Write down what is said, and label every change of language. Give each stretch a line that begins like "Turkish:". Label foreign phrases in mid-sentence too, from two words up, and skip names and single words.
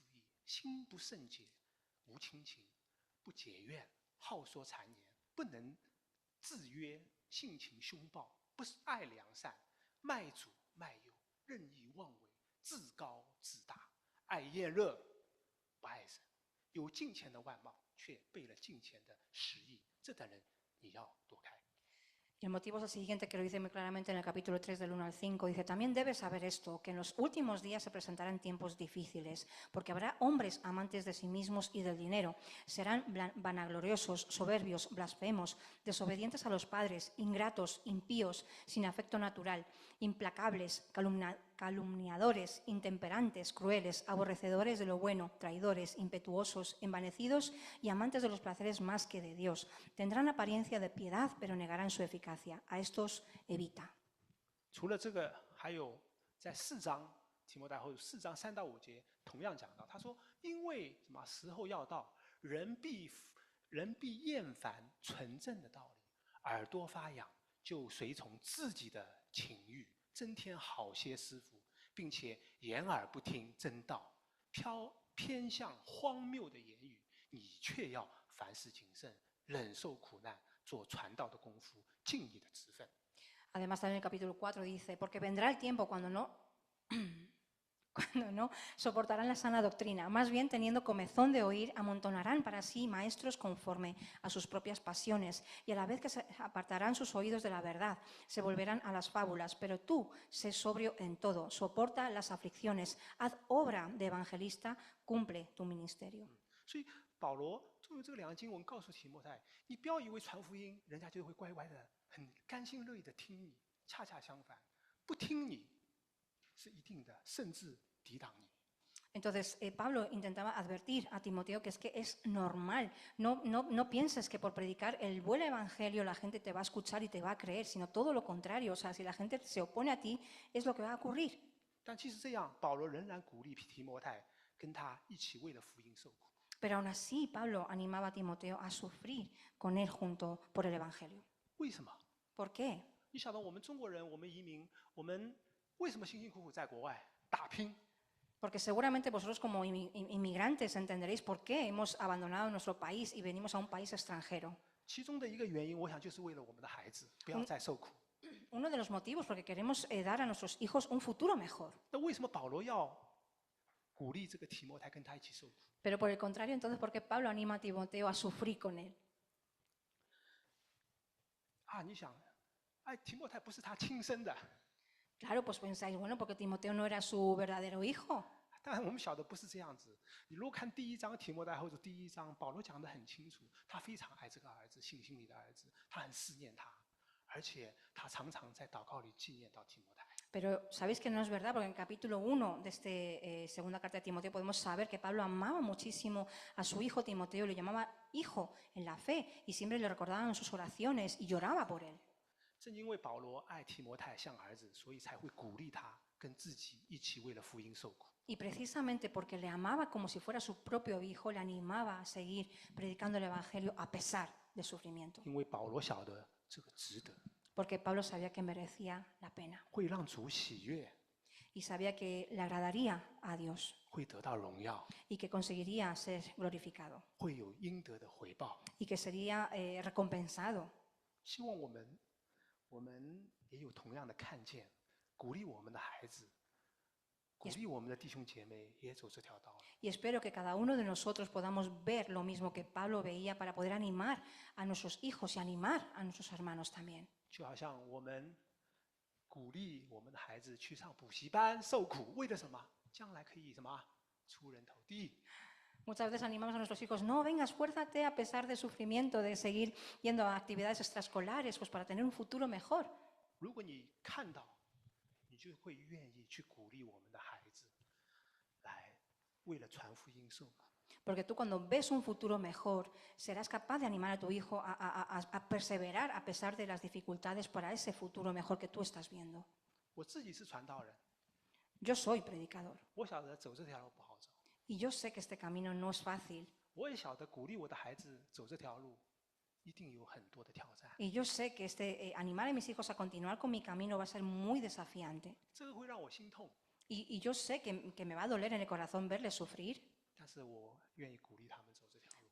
Chinese: 义，心不圣洁，无亲情，不解怨，好说谗言，不能制约，性情凶暴，不是爱良善，卖主卖友，任意妄为，自高自大，爱厌乐，不爱神，有敬虔的外貌，却背了敬虔的实意，这等人你要躲开。”
Spanish: Y el motivo es el siguiente, que lo dice muy claramente en el capítulo 3 del 1 al 5. Dice, también debes saber esto, que en los últimos días se presentarán tiempos difíciles, porque habrá hombres amantes de sí mismos y del dinero. Serán vanagloriosos, soberbios, blasfemos, desobedientes a los padres, ingratos, impíos, sin afecto natural, implacables, calumniadores, intemperantes, crueles, aborrecedores de lo bueno, traidores, impetuosos, envanecidos y amantes de los placeres más que de Dios. Tendrán apariencia de piedad, pero negarán su eficacia. A estos evita.
Chinese: 除了这个，还有在4章提摩太后书4章3到5节同样讲到，他说：“因为什么时候要到，人必人必厌烦纯正的道理，耳朵发痒，就随从自己的情欲，增添好些师傅，并且掩耳不听真道，偏向荒谬的言语。你却要凡事谨慎，忍受苦难，做传道的功夫，尽你的职分。
Spanish: Además, también en el capítulo 4 dice, porque vendrá el tiempo cuando no soportarán la sana doctrina, más bien teniendo comezón de oír, amontonarán para sí maestros conforme a sus propias pasiones, y a la vez que se apartarán sus oídos de la verdad, se volverán a las fábulas. Pero tú, sé sobrio en todo, soporta las aflicciones, haz obra de evangelista, cumple tu ministerio.
Chinese: 所以保罗作为这两个经文告诉提摩太，你不要以为传福音，人家就会乖乖的、很甘心乐意的听你。恰恰相反，不听你是一定的，甚至抵挡你。
Spanish: Entonces, Pablo intentaba advertir a Timoteo que es normal, no pienses que por predicar el buen evangelio la gente te va a escuchar y te va a creer, sino todo lo contrario, o sea, si la gente se opone a ti, es lo que va a ocurrir.
Chinese: 但即使这样，保罗仍然鼓励提摩太跟他一起为了福音受苦。
Spanish: Pero aún así, Pablo animaba a Timoteo a sufrir con él junto por el evangelio.
Chinese: 为什么？
Spanish: ¿Por qué?
Chinese: 你晓得我们中国人，我们移民，我们为什么辛辛苦苦在国外打拼？
Spanish: Porque seguramente vosotros como inmigrantes entenderéis por qué hemos abandonado nuestro país y venimos a un país extranjero.
Chinese: 其中的一个原因，我想就是为了我们的孩子不要再受苦。
Spanish: Uno de los motivos porque queremos dar a nuestros hijos un futuro mejor.
Chinese: 那为什么保罗要鼓励这个提摩太跟他一起受苦？
Spanish: Pero por el contrario, entonces, ¿por qué Pablo anima a Timoteo a sufrir con él?
Chinese: 啊，你想，哎，提摩太不是他亲生的，
Spanish: Claro, pues pensáis, bueno, porque Timoteo no era su verdadero hijo.
Chinese: 当然我们晓得不是这样子。你如果看第一章提摩太后书第一章，保罗讲得很清楚，他非常爱这个儿子，信心里的儿子，他很思念他，而且他常常在祷告里纪念到提摩太。
Spanish: Pero sabéis que no es verdad, porque en el capítulo 1 de esta segunda carta de Timoteo podemos saber que Pablo amaba muchísimo a su hijo Timoteo, le llamaba hijo en la fe y siempre le recordaba en sus oraciones y lloraba por él.
Chinese: 正因为保罗爱提摩太像儿子，所以才会鼓励他跟自己一起为了福音受苦。
Spanish: Y precisamente porque le amaba como si fuera su propio hijo, le animaba a seguir predicando el Evangelio a pesar del sufrimiento.
Chinese: 因为保罗晓得这个值得，
Spanish: Porque Pablo sabía que merecía la pena
Chinese: 会让主喜悦，
Spanish: y sabía que le agradaría a Dios
Chinese: 会得到荣耀，
Spanish: y que conseguiría ser glorificado
Chinese: 会有应得的回报。
Spanish: y que sería recompensado.
Chinese: 希望我们也有同样的看见，鼓励我们的孩子，鼓励我们的弟兄姐妹也走这条道路。
Spanish: Y espero que cada uno de nosotros podamos ver lo mismo que Pablo veía para poder animar a nuestros hijos y animar a nuestros hermanos también.
Chinese: 就好像我们鼓励我们的孩子去上补习班受苦，为了什么？将来可以什么出人头地。
Spanish: Muchas veces animamos a nuestros hijos, no, venga, esfuérzate a pesar del sufrimiento, de seguir yendo a actividades extraescolares, pues para tener un futuro mejor.
Chinese: 如果你看到，你就会愿意去鼓励我们的孩子，来为了传福音受苦。
Spanish: Porque tú cuando ves un futuro mejor, serás capaz de animar a tu hijo a perseverar a pesar de las dificultades para ese futuro mejor que tú estás viendo.
Chinese: 我自己是传道人，
Spanish: Yo soy predicador
Chinese: 我晓得走这条路不好走，
Spanish: y yo sé que este camino no es fácil
Chinese: 我也晓得鼓励我的孩子走这条路，一定有很多的挑战。
Spanish: y yo sé que animar a mis hijos a continuar con mi camino va a ser muy desafiante
Chinese: 这个会让我心痛，
Spanish: y yo sé que me va a doler en el corazón verles sufrir,
Chinese: 但是我愿意鼓励他们走这条路。